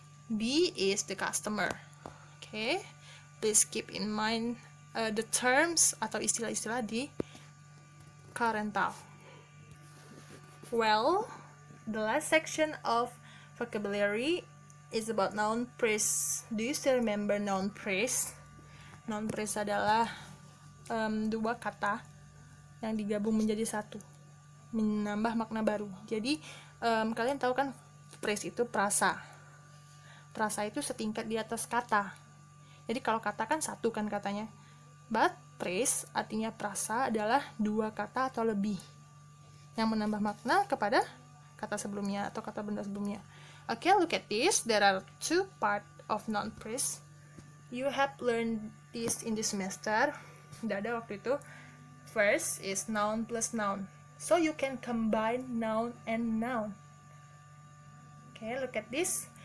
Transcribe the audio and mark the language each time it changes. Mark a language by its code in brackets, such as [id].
[en] B is the customer. Okay, please keep in mind the terms [id] atau istilah-istilah di [en] car rental. Well, the last section of vocabulary is about noun phrase. Do you still remember noun phrase? [id] Noun phrase adalah dua kata yang digabung menjadi satu, menambah makna baru. Jadi kalian tahu kan phrase itu prasa. Prasa itu setingkat di atas kata. Jadi kalau kata kan satu kan katanya. But phrase artinya prasa adalah dua kata atau lebih yang menambah makna kepada kata sebelumnya atau kata benda sebelumnya. [en] Okay, look at this. There are two parts of noun phrase. You have learned this in this semester. [id] Udah ada waktu itu. [en] First is noun plus noun. So you can combine noun and noun. Okay, look at this.